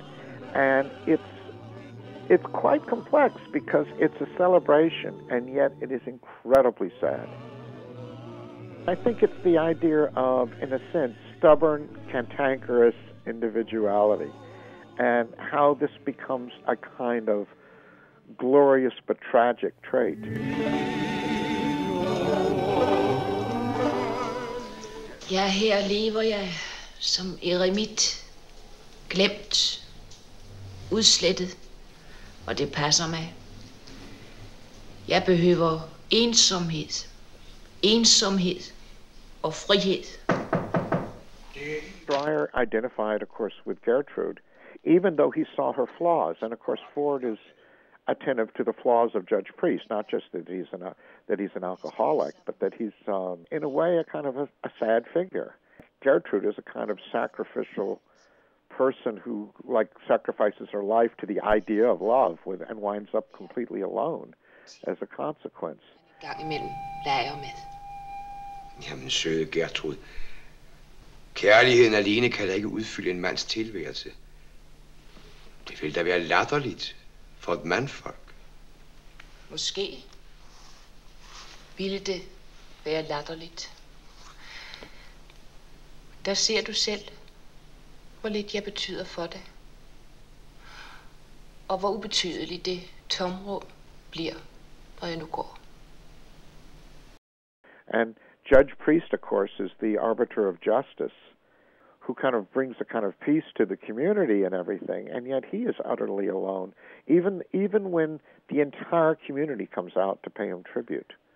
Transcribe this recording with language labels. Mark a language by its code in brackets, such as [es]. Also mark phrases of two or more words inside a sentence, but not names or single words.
[en] And it's quite complex because it's a celebration, and yet it is incredibly sad. I think it's the idea of, in a sense, stubborn, cantankerous individuality, and how this becomes a kind of glorious but tragic trait. [da] Ja, her lever jeg som eremit, glemt, udslettet, og det passer mig. Jeg behøver ensomhed og frihed. [en] Dreyer identified, of course, with Gertrud, even though he saw her flaws. And, of course, Ford is attentive to the flaws of Judge Priest, not just that he's an alcoholic, but that he's in a way a kind of a sad figure. Gertrud is a kind of sacrificial person who sacrifices her life to the idea of love and winds up completely alone as a consequence. [da] Gang imellem leger med. Jamen søde Gertrud, kærligheden alene kan da ikke udfylde en mands tilværelse. Det vil da være latterligt for et mandfolk. Måske ville det være latterligt. Der ser du selv, hvor lidt jeg betyder for dig. Og hvor ubetydeligt det tomrum bliver, når jeg nu går. [en] And Judge Priest, of course, is the arbiter of justice, who kind of brings a kind of peace to the community and everything, and yet he is utterly alone, even when the entire community comes out to pay him tribute.